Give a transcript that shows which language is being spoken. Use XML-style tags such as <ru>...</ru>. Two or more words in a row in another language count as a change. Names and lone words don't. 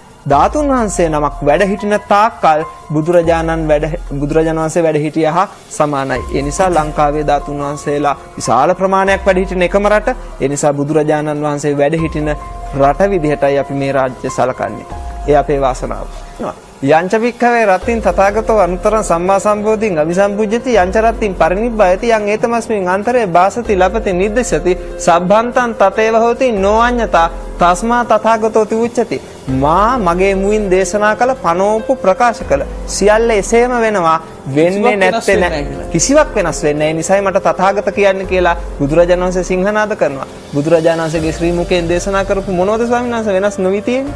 <si>ධාතුන් වහන්සේ නමක් වැඩ හිටින තාක්කල් බුදුරජාණන් වහන්සේ වැඩ හිටියා හා සමානයි. ඒ නිසා ලංකාවේ ධාතුන් වහන්සේලා විශාල ප්‍රමාණයක් වැඩ හිටින එකම රට. ඒ නිසා බුදුරජාණන් වහන්සේ වැඩ හිටින රට විදිහටයි අපි මේ රාජ්‍ය සලකන්නේ. ඒ අපේ වාසනාව.</si> <pi>යංච වික්ඛවේ රත්තින් තථාගතෝ අනුතරං සම්මා සම්බෝධින් අபிසම්පුජ්ජති යංච රත්තින් පරිනිබ්බයති යං ඒතමස්මින් අන්තරේ වාසති ලපති නිද්දසති සබ්බන්තං තතේව හෝති නොඅඤ්ඤතා තස්මා තථාගතෝ තිඋච්චති.</pi> <si>මා මගේ මුවින් දේශනා කළ පනෝපු ප්‍රකාශ කළ සියල්ල එසේම වෙනවා. වෙන්නේ නැත්තේ නෑ. කිසිවක් වෙනස් වෙන්නේ නැහැ. ඒ නිසායි මට තථාගත කියන්නේ කියලා බුදුරජාණන් වහන්සේ සිංහනාද කරනවා. බුදුරජාණන් වහන්සේගේ ශ්‍රී මුඛයෙන් දේශනා කරපු මොනවද ස්වාමීන් වහන්සේ වෙනස් නොවි තියෙන්නේ?</si>